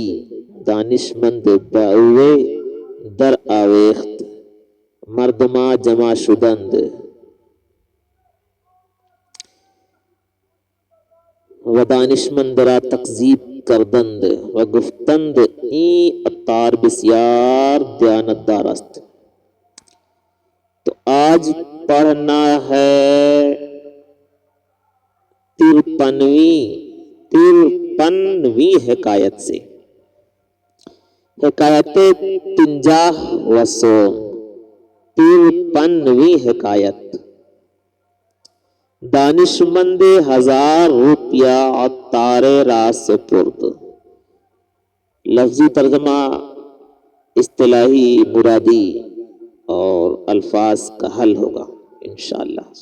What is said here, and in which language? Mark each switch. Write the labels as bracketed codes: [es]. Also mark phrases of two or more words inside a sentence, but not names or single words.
[fa] دانشمند باوی در آویخت، مردما جمع شدند و دانشمند را تکذیب کردند و گفتند این عطار بسیار دیانتدار است۔ [ur] تو آج پڑھنا ہے 53ویں حکایت سے۔ [fa] حکایت 50 و سوم، [ur] 53ویں حکایت۔ [fa] دانشمند 1000 روپیہ عطار را سپرد۔ [ur] لفظی ترجمہ، اصطلاحی مرادی اور الفاظ کا حل ہوگا انشاءاللہ۔